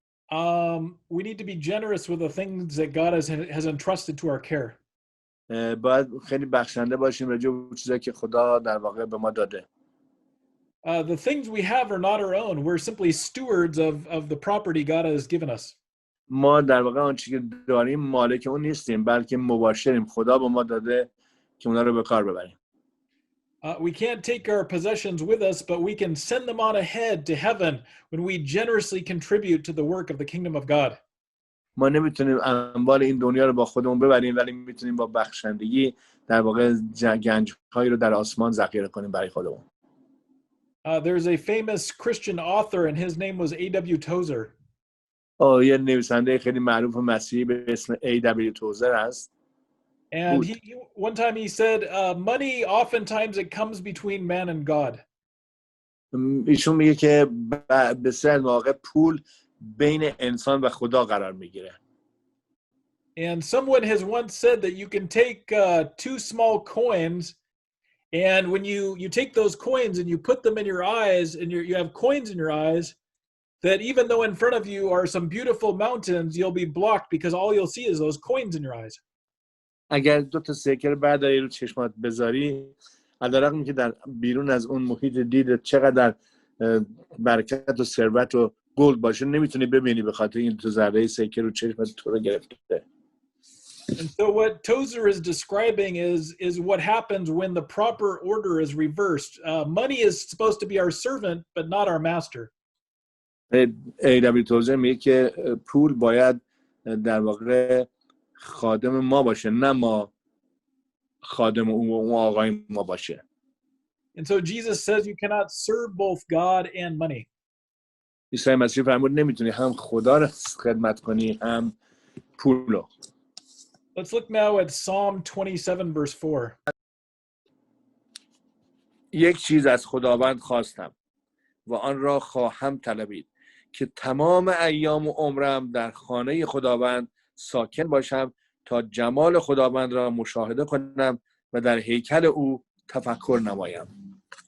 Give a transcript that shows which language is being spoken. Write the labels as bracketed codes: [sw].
[en] We need to be generous with the things that God has entrusted to our care. [fa] باید خیلی بخشنده باشیم راجع به چیزایی که خدا در واقع به ما داده. [en] The things we have are not our own. We're simply stewards of the property God has given us. [fa] ما در واقع آن چیزی که داریم مالک اون نیستیم بلکه مباشریم. خدا به ما داده که اونا رو به کار ببریم. [en] We can't take our possessions with us, but we can send them on ahead to heaven when we generously contribute to the work of the kingdom of God. [fa] ما نمیتونیم اموال این دنیا رو با خودمون ببریم ولی میتونیم با بخشندگی در واقع گنج‌هایی رو در آسمان ذخیره کنیم برای خودمون. [en] There's a famous Christian author and his name was A.W. Tozer. [fa] یه نویسنده خیلی معروف مسیحی به اسم A.W. توزر هست. [en] And one time he said, money oftentimes it comes between man and God. [fa] ایشون میگه که بسیار مواقع پول بین انسان و خدا قرار میگیره. [en] And someone has once said that you can take two small coins, and when you take those coins and you put them in your eyes, and you have coins in your eyes, that even though in front of you are some beautiful mountains, you'll be blocked because all you'll see is those coins in your eyes. [fa] اگر دو تا سکه رو برداری رو چشمات بذاری علیرغم که در بیرون از اون محیط دیدت چقدر برکت و ثروت و گلد باشه نمیتونی ببینی به خاطر این دو ذره سکه رو چشمت تو رو گرفته. [en] And so what Tozer is describing is what happens when the proper order is reversed. Money is supposed to be our servant, but not our master. A.W. [fa] توزر میگه که پول باید در واقع خادم ما باشه نه ما خادم اون آقای ما باشه. [en] And so Jesus says you cannot serve both God and money. [fa] عیسی مسیح فرمود نمیتونی هم خدا رو خدمت کنی هم پول رو. [en] Let's look now at Psalm 27 verse 4. [fa] یک چیز از خداوند خواستم و آن را خواهم طلبید که تمام ایام و عمرم در خانه خداوند ساکن باشم تا جمال خداوند را مشاهده کنم و در هیکل او تفکر نمایم.